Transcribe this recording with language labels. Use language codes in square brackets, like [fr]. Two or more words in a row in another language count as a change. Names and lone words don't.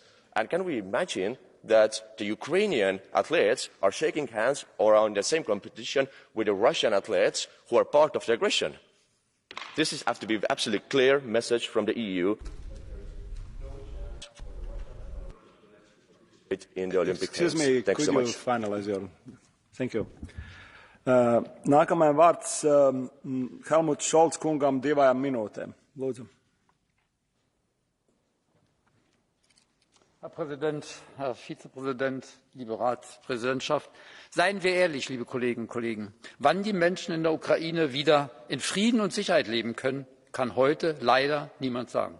[en] And can we imagine that the Ukrainian athletes are shaking hands or are in the same competition with the Russian athletes who are part of the aggression? This has to be an absolutely clear message from the EU in the Olympic Games. Excuse me, Thanks could so you much. finalize your... Thank you. [lv] Nākamajam vārds Helmuts Šolts kungam 2 minūtēm. Lūdzu. [de] Herr Präsident, Herr Vizepräsident, liebe Ratspräsidentschaft, seien wir ehrlich, liebe Kolleginnen und Kollegen, wann die Menschen in der Ukraine wieder in Frieden und Sicherheit leben können, kann heute leider niemand sagen.